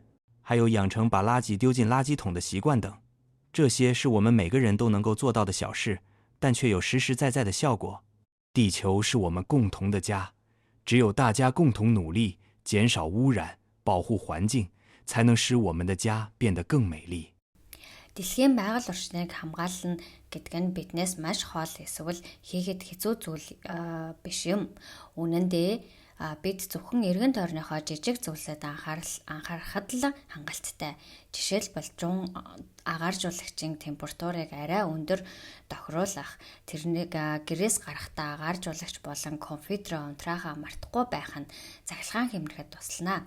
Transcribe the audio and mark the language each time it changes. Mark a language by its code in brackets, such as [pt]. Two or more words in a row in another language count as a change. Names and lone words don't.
[zh] 还有养成把垃圾丢进垃圾桶的习惯等。这些是我们每个人都能够做到的小事，但却有实实在在的效果。地球是我们共同的家，只有大家共同努力，减少污染，保护环境，才能使我们的家变得更美丽。 [mn] Дэлхийн байгаль орчныг хамгаална гэдэг нь биднээс маш хол эсвэл хийхэд хэцүү зүйл биш юм. Үнэн дээр бид зөвхөн эргэн тойрныхоо жижиг зүйлсэд анхаарахад л хангалттай. Жишээлбэл агааржуулагчийн температурыг арай өндөр тохируулах, тэрнийг гэрээс гарахдаа агааржуулагч болон компьютероо унтраахаа мартахгүй байх нь цахилгаан хэмнэхэд туслана.